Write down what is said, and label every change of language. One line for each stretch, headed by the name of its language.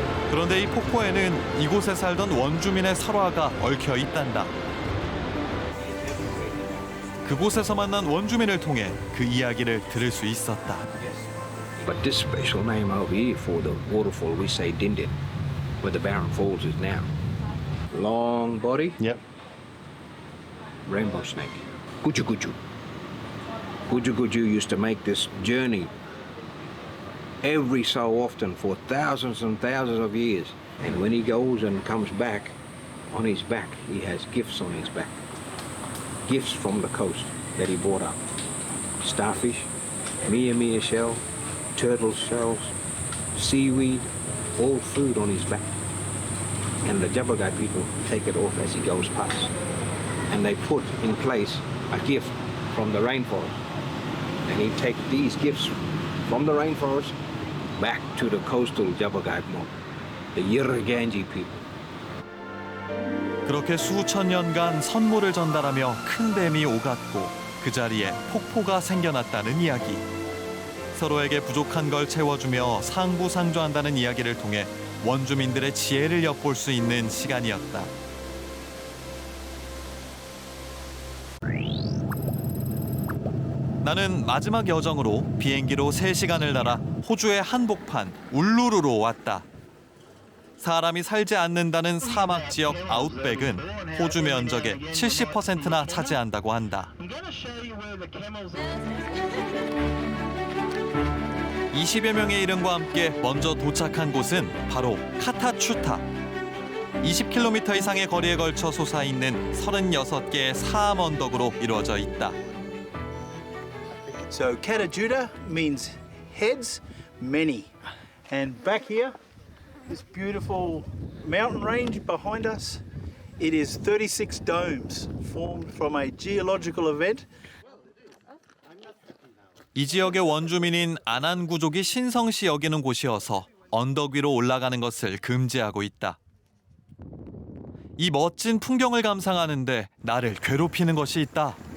Korean: 그런데 이 폭포에는 이곳에 살던 원주민의 설화가 얽혀 있단다. 그곳에서 만난 원주민을 통해 그 이야기를 들을 수 있었다.
English: But this special name over here for the waterfall we say Dindin, where the Barron Falls is now. Long body. Yep. Rainbow snake. Guju Guju. Guju Guju used to make this journey every so often for thousands and thousands of years. And when he goes and comes back, on his back, he has gifts on his back. Gifts from the coast that he brought up. Starfish, mia shell, turtle shells, seaweed, all food on his back. And the Jabbergai people take it off as he goes past. And they put in place a gift from the rainforest. And he take these gifts from the rainforest back to the coastal Jabbergai mob, the Yirraganji people.
Korean: 그렇게 수천 년간 선물을 전달하며 큰 뱀이 오갔고 그 자리에 폭포가 생겨났다는 이야기. 서로에게 부족한 걸 채워주며 상부상조한다는 이야기를 통해 원주민들의 지혜를 엿볼 수 있는 시간이었다. 나는 마지막 여정으로 비행기로 3시간을 날아 호주의 한복판 울루루로 왔다. 사람이 살지 않는다는 사막 지역 아웃백은 호주 면적의 70%나 차지한다고 한다. 20여 명의 이름과 함께 먼저 도착한 곳은 바로 카타추타. 20km 이상의 거리에 걸쳐 솟아있는 36개의 사암 언덕으로 이루어져 있다.
English: So Katajuta means heads, many. And back here, this beautiful mountain range behind us, it is 36 domes formed from a geological event.
Korean: 이 지역의 원주민인 아난구족이 신성시 여기는 곳이어서 언덕 위로 올라가는 것을 금지하고 있다. 이 멋진 풍경을 감상하는데 나를 괴롭히는 것이 있다.